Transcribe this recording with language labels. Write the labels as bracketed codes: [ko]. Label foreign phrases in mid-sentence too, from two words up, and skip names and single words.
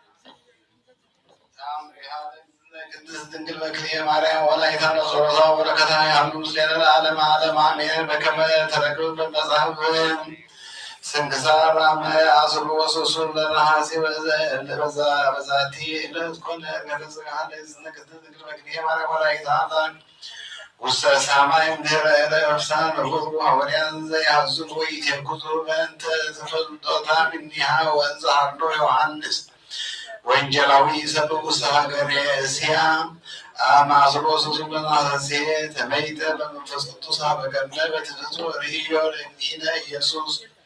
[gez] ቅድስት ድንግል በክልኤ ማርያም ወላዲተ ጾሮታ ወበረከታ ያሉ ምስሌነ ለዓለመ ዓለም አሜን። በከመ ተረክብ በመጽሐፍ ስንክሳር አስሩ ወሶሱ ለነሐሴ በዛቲ ዕለት ኮነ ገለጽ ለእዝነ ቅድስት ድንግል በክልኤ ማርያም ወላዲተ አምላክ ውስተ ሰማይ ምድረ ዕረፍታን በኩሉ ሐዋርያን ዘይሐዝኑ ወኢትኩቱ በእንተ ተፈልጦታ እምኔሃ ወእንዘ ሀሎ ዮሐንስ ወንጌላዊ ሰብእ ውስተ ሀገረ እስያ አማስሮ ስሱበናሴ ተመይጠ በመንፈስ ቅዱስ በገነ በትፍጹም ርእዮ ለእግዚእነ ኢየሱስ